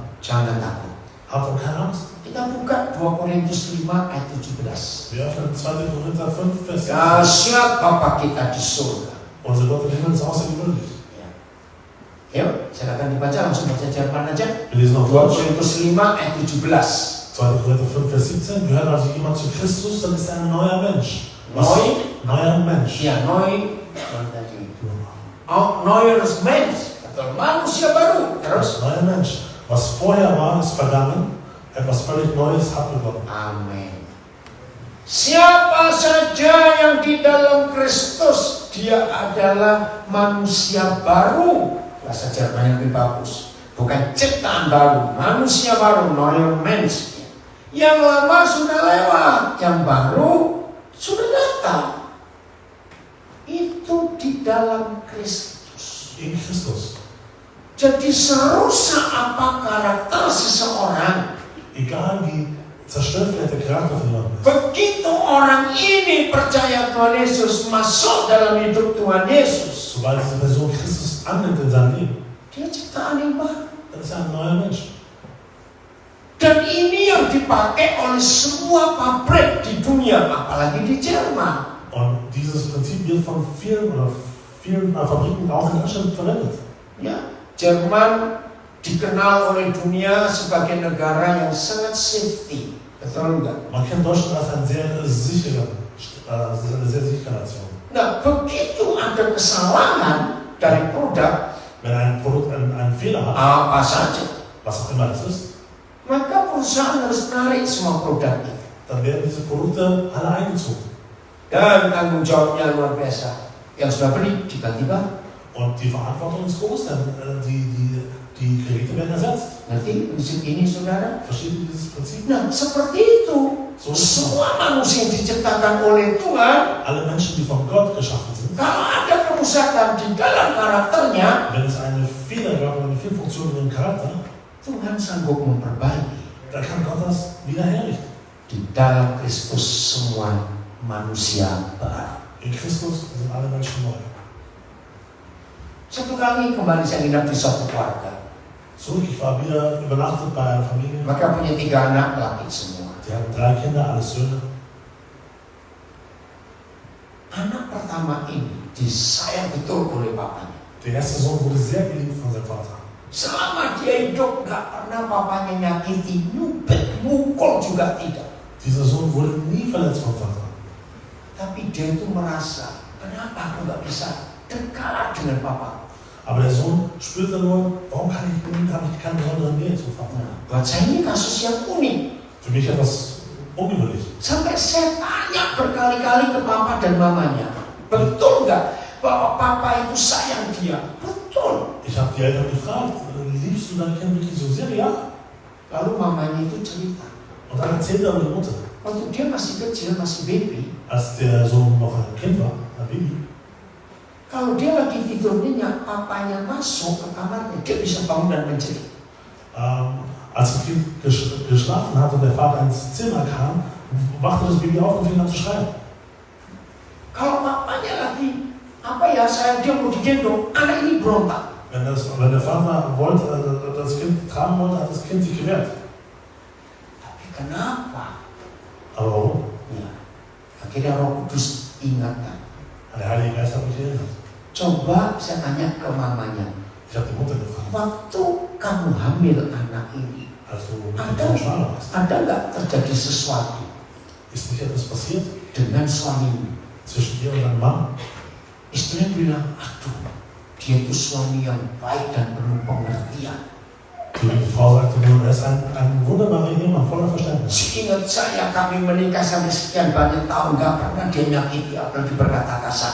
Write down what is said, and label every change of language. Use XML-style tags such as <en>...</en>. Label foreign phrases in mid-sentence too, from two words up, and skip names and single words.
<id>Jangan takut.</id> <de>Habt doch keine Angst.</de> <id>Kita buka 2 Korintus 5 ayat 17.</id> <de>Wir öffnen 2. Korinther 5, Vers 17.</de> <id>Dahsyat Bapa kita di surga.</id> <de>Unser Gott im Himmel ist außergewöhnlich.</de> <id>Yuk, silakan dibaca, langsung baca Jerman aja.</id> <de>Wir lesen auf 2 Deutsch.</de> <id>Korintus 5 ayat 17. 2.</id> <de>Korinther 5, Vers 17. Gehört also jemand zu Christus, dann ist er ein neuer Mensch. Neuer Mensch. Ya, neuer Mensch.</de> <id>Atau manusia baru. Terus.</id> <de>Neuer Mensch. Was vorher war, ist vergangen. Etwas völlig Neues hat begonnen.</de> <id>Amin. Siapa saja yang di dalam Kristus, dia adalah manusia baru. Bahasa Jerman yang lebih bagus. Bukan ciptaan baru, manusia baru,</id> <de>neuer Mensch.</de> <id>Yang lama sudah lewat, yang baru sudah datang. Itu di dalam Kristus.</id> <de>In Christus.</de> <id>Jadi serusak apa karakter seseorang,</id> <de>Egal wie zerstört vielleicht der Charakter von jemandem ist.</de> <id>begitu orang ini percaya Tuhan Yesus, masuk dalam hidup Tuhan Yesus,</id> <de>Sobald diese Person Christus annimmt in seinem Leben,</de> <id>dia ciptaan yang baru.</id> <de>dann ist er ein neuer Mensch.</de> <id>Dan ini yang dipakai oleh semua pabrik di dunia, apalagi di Jerman.</id> <de>Und dieses Prinzip wird von vielen Fabriken auch in Deutschland verwendet.</de> <id>Ya, Jerman dikenal oleh dunia sebagai negara yang sangat safety, betul enggak?</id> <de>Man kennt Deutschland als eine sehr sichere Nation.</de> <id>Nah, begitu ada kesalahan dari produk,</id> <de>Wenn ein Produkt einen Fehler hat,</de> <id>apa saja,</id> <de>was auch immer das ist,</de> <id>maka perusahaan harus menarik semua produk itu.</id> <de>dann werden diese Produkte alle eingezogen.</de> <id>Dan tanggung jawabnya luar biasa. Yang sudah beli tiba-tiba,</id> <de>Und die Verantwortung ist groß, denn die Geräte werden ersetzt.</de> <id>nanti prinsip ini saudara.</id> <de>Versteht ihr dieses Prinzip?</de> <id>Nah, seperti itu. So Semua manusia yang diciptakan oleh Tuhan,</id> <de>alle Menschen, die von Gott geschaffen sind,</de> <id>kalau ada kerusakan di dalam karakternya,</id> <de>wenn es eine Fehler gab oder eine Fehlfunktion in ihrem Charakter,</de> <id>Tuhan sanggup memperbaiki.</id> <de>dann kann Gott das wieder herrichten.</de> <id>Di dalam Kristus semua manusia baru.</id> <de>In Christus sind alle Menschen neu.</de> <id>Satu kali kembali saya nginap di suatu keluarga.</id> <de>Zurück, ich war wieder übernachtet bei einer Familie.</de> <id>Maka punya 3 anak laki semua.</id> <de>Die hatten 3 Kinder, alles Söhne.</de> <id>Anak pertama ini disayang betul oleh papanya.</id> <de>Der erste Sohn wurde sehr geliebt von seinem Vater.</de> <id>Selama dia hidup gak pernah papanya nyakiti, nyubit, mukul juga tidak.</id> <de>Dieser Sohn wurde nie verletzt vom Vater.</de> <id>Tapi dia itu merasa, kenapa aku gak bisa dekat dengan papa?</id> <de>Aber der Sohn spürte nur, warum habe ich keine besondere Nähe zum Vater?</de> <id>Nah, buat saya ini kasus yang unik.</id> <de>Für mich etwas ungewöhnlich.</de> <id>Sampai saya tanya berkali-kali ke papa dan mamanya, betul gak bahwa papa itu sayang dia? Betul.</id> <de>Ich habe die Eltern gefragt, liebst du dein Kind wirklich so sehr? Ja.</de> <id>Lalu mamanya itu cerita,</id> <de>Und dann erzählte er meine Mutter,</de> <id>waktu dia masih kecil, masih baby,</id> <de>als der Sohn noch ein Kind war, ein Baby,</de> <id>kalau dia lagi tidur nyenyak, papanya masuk ke kamarnya, dia bisa bangun dan menjerit.</id> <de>als das Kind geschlafen hat und der Vater ins Zimmer kam, wachte das Baby auf und fing an zu schreien.</de> <id>Kalau papanya lagi, saya dia mau digendong, anak ini berontak.</id> <de>Wenn der Vater wollte, das Kind tragen wollte, hat das Kind sich gewehrt.</de> <id>Tapi kenapa?</id> <de>Aber warum?</de> <id>Ya, akhirnya Roh Kudus ingatkan.</id> <de>Der Heilige Geist hat mich erinnert.</de> <id>Coba saya tanya ke mamanya,</id> <de>Ich habe die Mutter gefragt,</de> <id>waktu kamu hamil anak ini,</id> <de>als du mit dem Kind schwanger warst,</de> <id>ada nggak terjadi sesuatu</id> <de>ist nicht etwas passiert</de> <id>dengan suamimu?</id> <de>zwischen dir und deinem Mann?</de> <id>Istrinya bilang, aduh, dia itu suami yang baik dan penuh pengertian.</id> <de>Die Frau sagte nur, er ist ein wunderbarer Ehemann, voller Verständnis.</de> <id>Seingat saya kami menikah sampai sekian banyak tahun, nggak pernah dia nyakiti apalagi berkata kasar.</id>